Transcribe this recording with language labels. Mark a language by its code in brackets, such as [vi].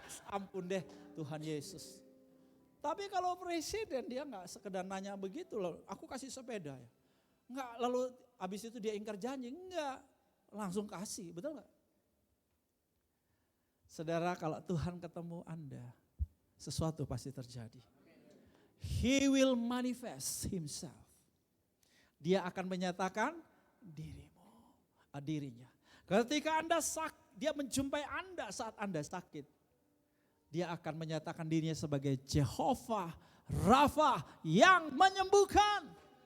[id] Ampun deh Tuhan Yesus. Tapi kalau presiden dia nggak sekedar nanya begitu loh, aku kasih sepeda ya. Enggak, lalu habis itu dia ingkar janji, enggak. Langsung kasih, betul nggak? Saudara, kalau Tuhan ketemu Anda, sesuatu pasti terjadi. [en] He will manifest himself. [id] Dia akan menyatakan dirinya. Ketika dia menjumpai Anda saat Anda sakit, dia akan menyatakan dirinya sebagai Jehovah Rafa yang menyembuhkan.